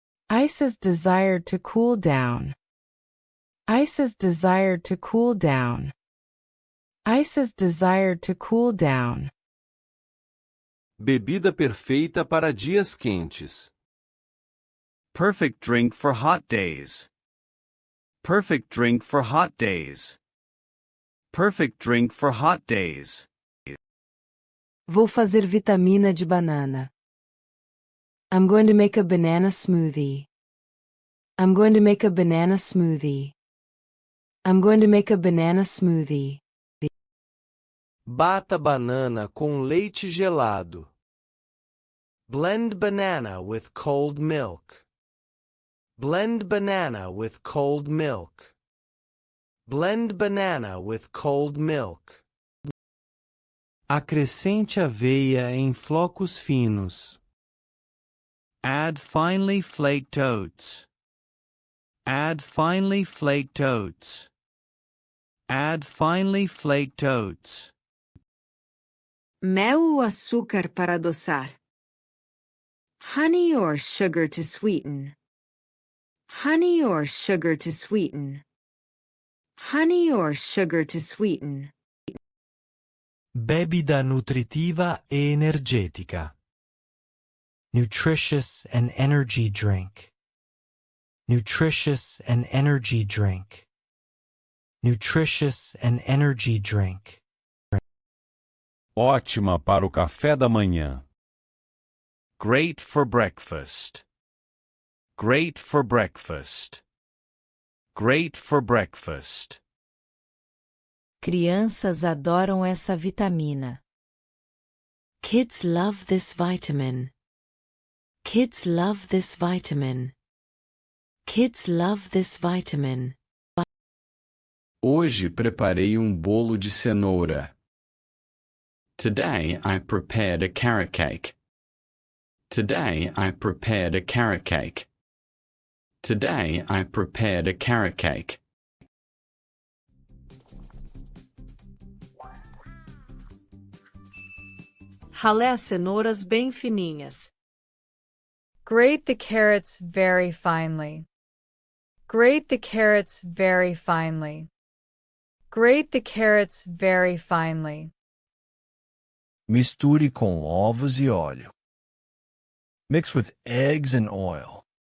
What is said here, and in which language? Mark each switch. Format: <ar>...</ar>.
<en>Ice is desired to cool down. Ice is desired to cool down. Ice is desired to cool down.</en> <pt>Bebida perfeita para dias quentes.</pt> <en>Perfect drink for hot days. Perfect drink for hot days. Perfect drink for hot days.</en> <pt>Vou fazer vitamina de banana.</pt> <en>I'm going to make a banana smoothie. I'm going to make a banana smoothie. I'm going to make a banana smoothie.</en> <pt>Bata banana com leite gelado.</pt> <en>Blend banana with cold milk. Blend banana with cold milk. Blend banana with cold milk.</en> <pt>Acrescente aveia em flocos finos.</pt> <en>Add finely flaked oats. Add finely flaked oats. Add finely flaked oats.</en> <pt>Mel ou açúcar para adoçar.</pt> <en>Honey or sugar to sweeten. Honey or sugar to sweeten. Honey or sugar to sweeten.</en> <pt>Bebida nutritiva e energética.</pt> <en>Nutritious and energy drink. Nutritious and energy drink. Nutritious and energy drink.</en> <pt>Ótima para o café da manhã.</pt> <en>Great for breakfast. Great for breakfast. Great for breakfast.</en> <pt>Crianças adoram essa vitamina.</pt> <en>Kids love this vitamin. Kids love this vitamin. Kids love this vitamin.</en> <pt>Hoje preparei bolo de cenoura.</pt> <en>Today I prepared a carrot cake. Today I prepared a carrot cake. Today I prepared a carrot cake.</en> <pt>Ralé as cenouras bem fininhas.</pt> <en>Grate the carrots very finely. Grate the carrots very finely. Grate the carrots very finely.</en> <pt>Misture com ovos e óleo.</pt> <en>Mix with eggs and oil.</en>